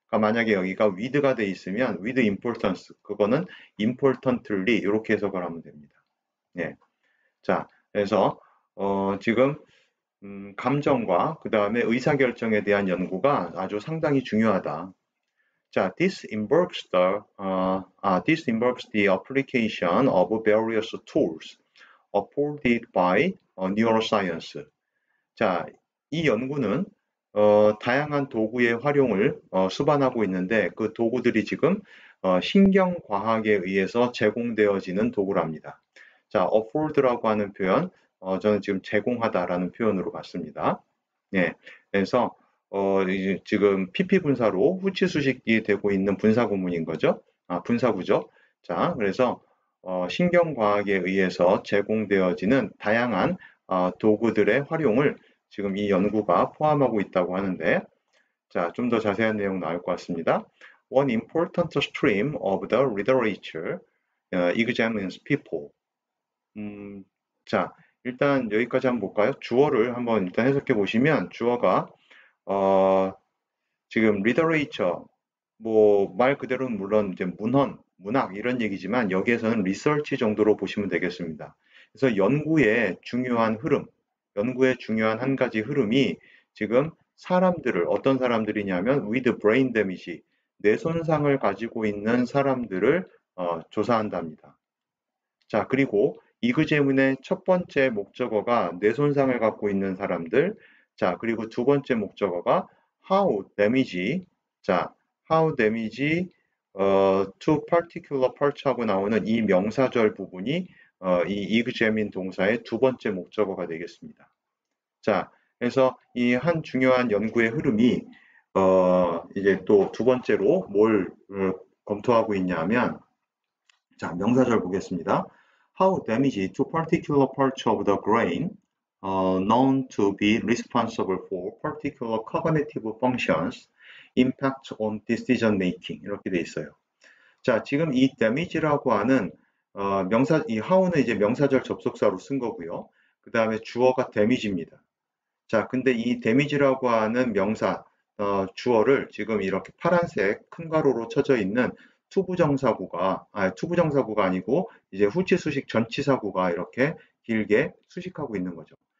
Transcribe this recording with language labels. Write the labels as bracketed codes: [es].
[ko] 만약에 여기가 with가 돼 있으면 with importance, 그거는 importantly 이렇게 해석을 하면 됩니다. 예. 자, 그래서 지금 감정과 그 다음에 의사결정에 대한 연구가 아주 상당히 중요하다. [en] 자, this involves the application of various tools afforded by neuroscience. [ko] 자, 이 연구는 다양한 도구의 활용을 수반하고 있는데 그 도구들이 지금 신경과학에 의해서 제공되어지는 도구랍니다. 자, afford라고 하는 표현, 저는 지금 제공하다라는 표현으로 봤습니다. 예, 그래서 이제 지금 PP 분사로 후치 수식이 되고 있는 분사 구문인 거죠. 분사구죠. 자, 그래서 신경과학에 의해서 제공되어지는 다양한 도구들의 활용을 지금 이 연구가 포함하고 있다고 하는데, 자, 좀 더 자세한 내용 나올 것 같습니다. [en] One important stream of the literature examines people. [ko] 자, 일단 여기까지 한번 볼까요? 주어를 한번 일단 해석해 보시면 주어가 지금 literature, 뭐 말 그대로는 물론 이제 문학 이런 얘기지만 여기에서는 research 정도로 보시면 되겠습니다. 그래서 연구의 중요한 흐름, 연구의 중요한 한 가지 흐름이 지금 사람들을 어떤 사람들이냐면 with brain damage, 뇌 손상을 가지고 있는 사람들을 조사한답니다. 자, 그리고 이그제문의 첫 번째 목적어가 뇌 손상을 갖고 있는 사람들, 자, 그리고 두 번째 목적어가 how damage, 자, how damage to particular parts 하고 나오는 이 명사절 부분이 이 이그제민 동사의 두 번째 목적어가 되겠습니다. 자, 그래서 이 한 중요한 연구의 흐름이 이제 또 두 번째로 뭘 검토하고 있냐면, 자, 명사절 보겠습니다. [en] How damage to particular parts of the brain known to be responsible for particular cognitive functions impact on decision making, 이렇게 돼 있어요. [ko] 자, 지금 이 damage라고 하는 이 how는 이제 명사절 접속사로 쓴 거고요. 그 다음에 주어가 damage입니다. 자, 근데 이 damage라고 하는 명사 주어를 지금 이렇게 파란색 큰 가로로 쳐져 있는 투부정사구가 아니고 이제 후치 수식 전치사구가 이렇게 길게 수식하고 있는 거죠.